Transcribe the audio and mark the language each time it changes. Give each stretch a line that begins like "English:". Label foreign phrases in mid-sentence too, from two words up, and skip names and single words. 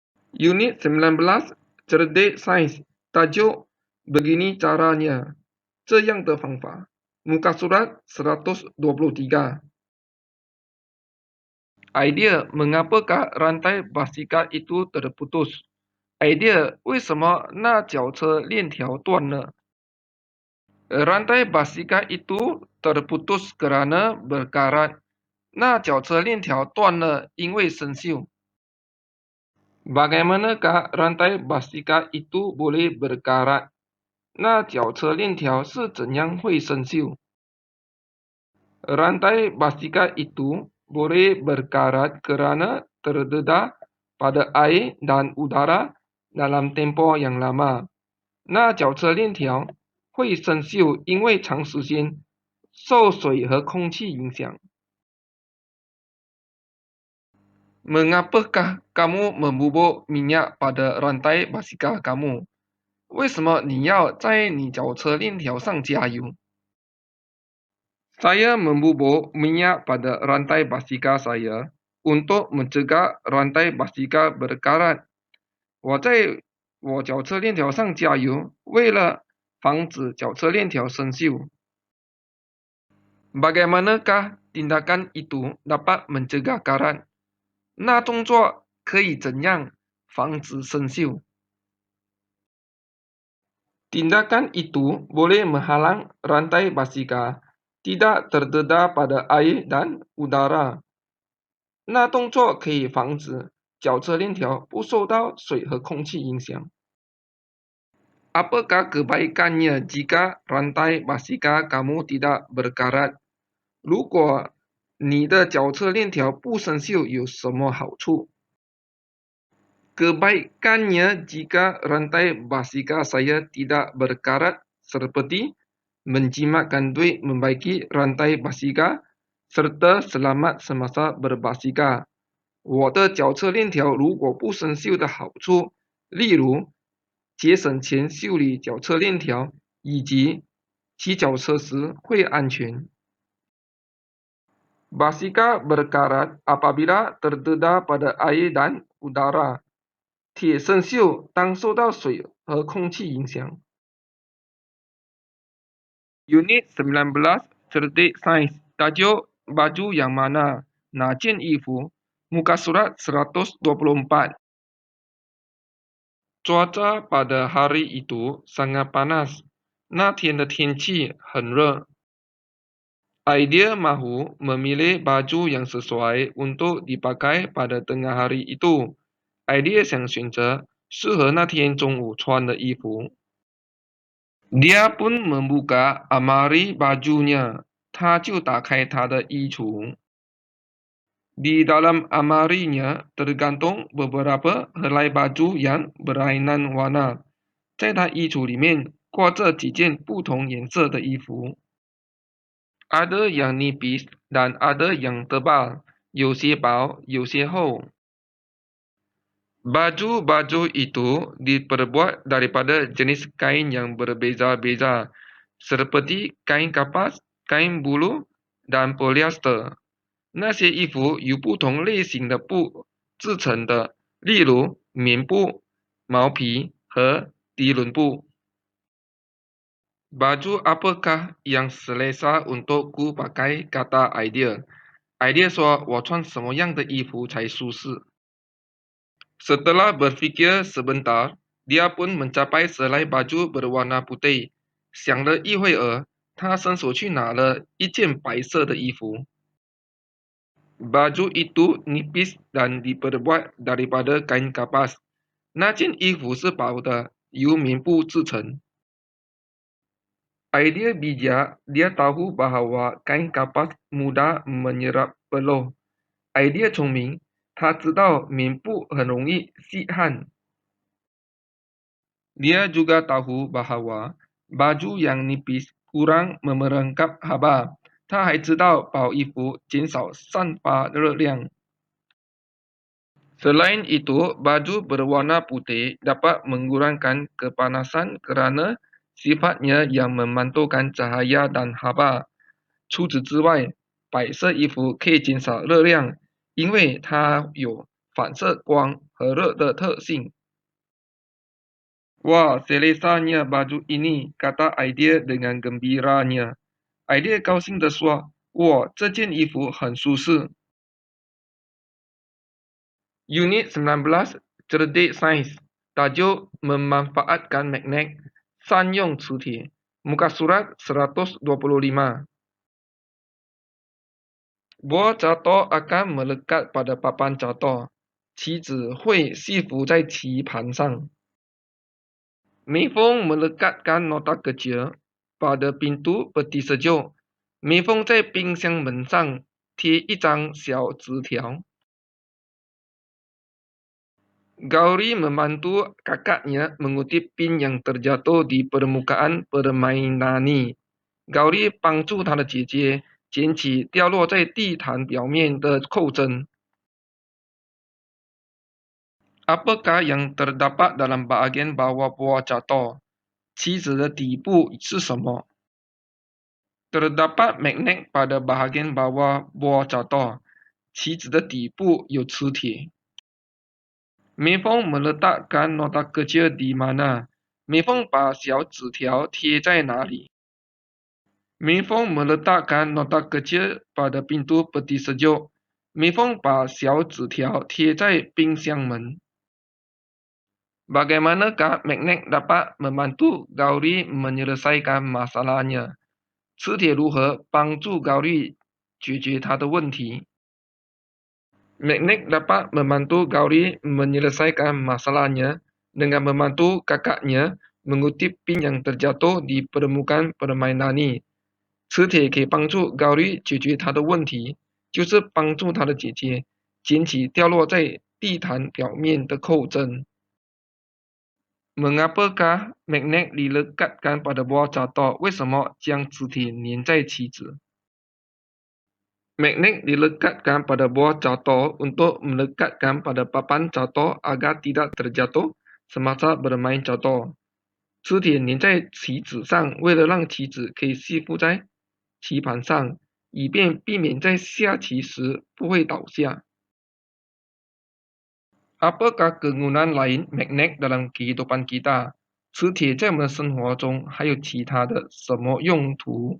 Malay: Unit 19, Cerdik Sains. Tajuk, begini caranya.
Chinese: 这样的方法.
Malay: Muka surat 123. Idea, mengapakah rantai basikal itu terputus? Idea,
Chinese: 为什么那脚车链条断了?
Malay: Rantai basikal itu terputus kerana berkarat.
Chinese: 那脚车链条断了，因为生锈。
Malay: Bagaimanakah rantai basikal itu boleh berkarat? 那脚车链条是怎样会生锈? Rantai basikal itu boleh berkarat kerana terdedah pada air dan udara dalam tempoh yang lama.
Chinese: 那脚车链条会生锈，因为长时间受水和空气影响。
Malay: Mengapakah kamu membubuk minyak pada rantai basikal kamu?
Chinese: 为什么你要在你脚车链条上加油?
Malay: Saya membubuk minyak pada rantai basikal saya untuk mencegah rantai basikal berkarat.
Chinese: 我在我脚车链条上加油，为了防止脚车链条生锈。
Malay: Bagaimanakah tindakan itu dapat mencegah karat?
Chinese: 那动作可以怎样防止生锈?
Malay: Tindakan itu boleh menghalang rantai basikal tidak terdedah pada air dan udara.
Chinese: 那动作可以防止脚车链条不受到水和空气影响。
Malay: Apakah kebaikannya jika rantai basikal kamu tidak berkarat?
Chinese: 如果你的脚车链条不生锈有什么好处? Kebaikannya jika rantai basikal saya tidak berkarat seperti menjimatkan duit membaiki rantai basikal serta selamat semasa berbasikal. 我的脚车链条如果不生锈的好处，例如节省钱修理脚车链条，以及骑脚车时会安全。
Malay: Basikal berkarat apabila terdedah pada air dan udara.
Chinese: 铁生锈当受到水和空气影响。
Malay: Unit 19, Cerdik Sains. Tajuk, baju yang mana?
Chinese: 哪件衣服?
Malay: Muka surat 124. Cuaca pada hari itu sangat panas.
Chinese: 那天的天气很热。
Malay: Idea mahu memilih baju yang sesuai untuk dipakai pada tengah hari itu.
Chinese: Idea 想选择适合那天中午穿的衣服。
Malay: Dia pun membuka almari bajunya.
Chinese: 他就打开他的衣橱。
Malay: Di dalam almarinya tergantung beberapa helai baju yang berlainan warna.
Chinese: 在他衣橱里面挂着几件不同颜色的衣服。
Malay: Ada yang nipis dan ada yang tebal.
Chinese: 有些薄，有些厚。
Malay: Baju-baju itu diperbuat daripada jenis kain yang berbeza-beza, seperti kain kapas, kain bulu, dan polyester.
Chinese: 那些衣服由不同类型的布制成的，例如棉布、毛皮和涤纶布。
Malay: Baju apakah yang selesa untukku pakai? Kata Idea.
Chinese: Idea 说我穿什么样的衣服才舒适。
Malay: Setelah berfikir sebentar, dia pun mencapai selai baju berwarna putih.
Chinese: 想了一会儿，他伸手去拿了一件白色的衣服。
Malay: Baju itu nipis dan diperbuat daripada kain kapas.
Chinese: 那件衣服是薄的，由棉布制成。
Malay: Idea bijak, dia tahu bahawa kain kapas mudah menyerap peluh.
Chinese: Idea 聪明，他知道棉布很容易吸汗。
Malay: Dia juga tahu bahawa baju yang nipis kurang memerengkap haba.
Chinese: 他还知道薄衣服减少散发热量。
Malay: Selain itu, baju berwarna putih dapat mengurangkan kepanasan kerana sifatnya yang memantulkan cahaya dan haba.
Chinese: 除此之外，白色衣服可以减少热量，因为它有反射光和热的特性。
Malay: Wah, selesanya baju ini, kata Idea dengan gembiranya.
Chinese: Idea 高兴地说：“哇，这件衣服很舒适。”
Malay: Unit 19, Cerdik Sains. Tajuk memanfaatkan magnet,
Chinese: 善用磁铁.
Malay: Muka surat 125. Bola catur akan melekat pada papan catur.
Chinese: 棋子会系服在棋盘上。
Malay: Mifong melekatkan nota kecil pada pintu peti sejuk.
Chinese: Mifong 在冰箱门上贴一张小纸条。
Malay: Gauri membantu kakaknya mengutip pin yang terjatuh di permukaan permainani.
Chinese: Gauri 帮助她的姐姐捡起掉落在地毯表面的扣针。
Malay: Apakah yang terdapat dalam bahagian bawah buah catur?
Chinese: 棋子的底部是什么？
Malay: Terdapat magnet pada bahagian bawah buah catur.
Chinese: 棋子的底部有磁铁。
Malay: Mifong meletakkan nota kecil di mana?
Chinese: Mifong 把小纸条贴在哪里？
Malay: Mifong meletakkan nota kecil pada pintu peti sejuk.
Chinese: Mifong 把小纸条贴在冰箱门。
Malay: Bagaimanakah magnet dapat membantu Gauri menyelesaikan masalahnya?
Chinese: 磁铁如何帮助 Gauri 解决他的问题？
Malay: Magnet dapat membantu Gauri menyelesaikan masalahnya dengan membantu kakaknya mengutip pin yang terjatuh di permukaan permainani.
Chinese: 磁铁可以帮助 Gauri 解决他的问题，就是帮助他的姐姐捡起掉落在地毯表面的扣针。
Malay: Mengapakah magnet dilekatkan pada buah catur?
Chinese: 为什么将磁铁粘在棋子？
Malay: Magnet dilekatkan pada buah catur untuk melekatkan pada papan catur agar tidak terjatuh semasa bermain catur.
Chinese: 磁铁粘在棋子上，为了让棋子可以吸附在棋盘上，以便避免在下棋时不会倒下。
Malay: Apakah kegunaan lain magnet dalam kehidupan kita?
Chinese: 磁铁在我们的生活中还有其他的什么用途？